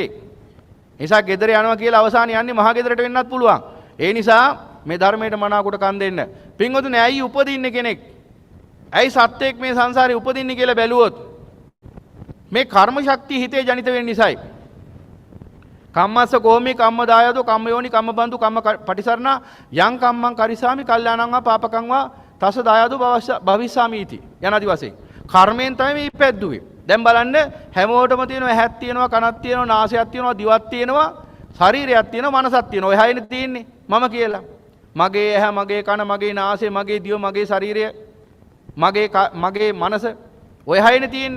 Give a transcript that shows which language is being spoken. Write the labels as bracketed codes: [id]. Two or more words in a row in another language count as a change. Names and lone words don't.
[si] ඒ නිසා ගෙදර යනවා කියලා අවසානයේ යන්නේ මහ ගෙදරට වෙන්නත් පුළුවන්. ඒ නිසා මේ ධර්මයට මනාකොට කන් දෙන්න. පින්වතුනි ඇයි උපදින්නේ කෙනෙක්? ඇයි සත්‍යයක් මේ සංසාරේ උපදින්නේ කියලා බැලුවොත් මේ කර්ම ශක්තිය හිතේ ජනිත වෙන නිසායි. [pi] කම්මස්ස කෝමි කම්ම දායදෝ කම්ම යෝනි කම්ම බන්දු කම්ම පටිසරණ යං කම්මං කරිසාමි කල්යාණං වා පාපකං වා තස දායදෝ භවිස්සාමි इति [si] යනාදි වශයෙන් කර්මයෙන් තමයි මේ ඉපැද්දුවේ. දැන් බලන්න හැමෝටම තියෙනවා ඇහක් තියෙනවා කනක් තියෙනවා නාසයක් තියෙනවා දිවක් තියෙනවා ශරීරයක් තියෙනවා මනසක් තියෙනවා. ඔය හැයිනේ තියෙන්නේ මම කියලා. මගේ ඇහ මගේ කන මගේ නාසය මගේ දිව මගේ ශරීරය මගේ මනස ඔය හයනේ තියෙන්නේ.